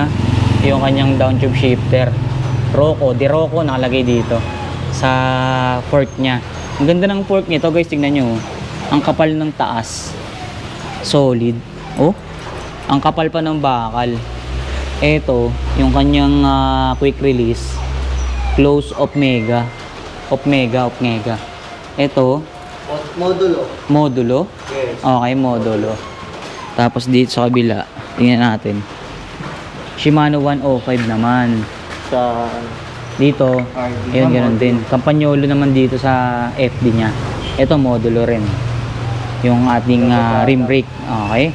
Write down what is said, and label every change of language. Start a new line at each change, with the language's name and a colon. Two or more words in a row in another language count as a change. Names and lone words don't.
Filipino: Yung kanyang down tube shifter. Rocco, di Rocco nakalagay dito sa fork niya. Ang ganda ng fork nito, guys, tingnan nyo. Ang kapal ng taas. Solid. Oh, ang kapal pa ng bakal. Ito, yung kanyang quick release.
English: Close of mega. Of mega. Ito,
Filipino: Modulo. modulo. Yes. Okay, modulo. Tapos dito sa kabila, tingnan natin. Shimano 105 naman. Sa Dito, RD. ayun, ganun din. Campagnolo naman dito sa FD niya. Ito, modulo rin. Yung ating rim brake. Okay.